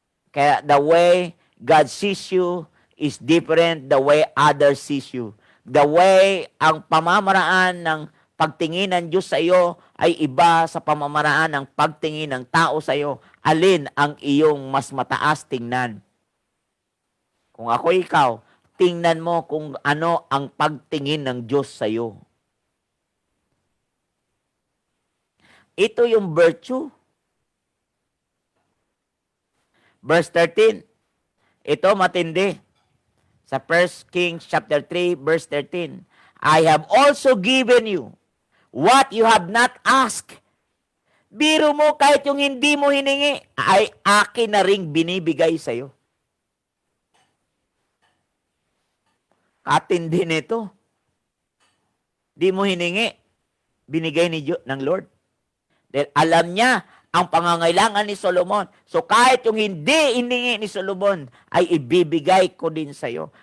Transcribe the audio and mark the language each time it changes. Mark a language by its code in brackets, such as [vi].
[en] Kaya the way God sees you is different the way others sees you. The way [tl] ang pamamaraan ng pagtingin ng Diyos sa iyo ay iba sa pamamaraan ng pagtingin ng tao sa iyo. Alin ang iyong mas mataas tingnan? Kung ako ikaw, tingnan mo kung ano ang pagtingin ng Diyos sa iyo. Ito yung virtue. Verse 13. Ito matindi. Sa 1 Kings chapter 3 verse 13. [en] I have also given you what you have not asked. [tl] Biro mo kahit yung hindi mo hiningi ay akin na ring binibigay sa iyo. Katindi nito. Di mo hiningi, binigay ng Lord. Dahil alam niya ang pangangailangan ni Solomon. So kahit yung hindi hiningi ni Solomon, ay ibibigay ko din sa iyo.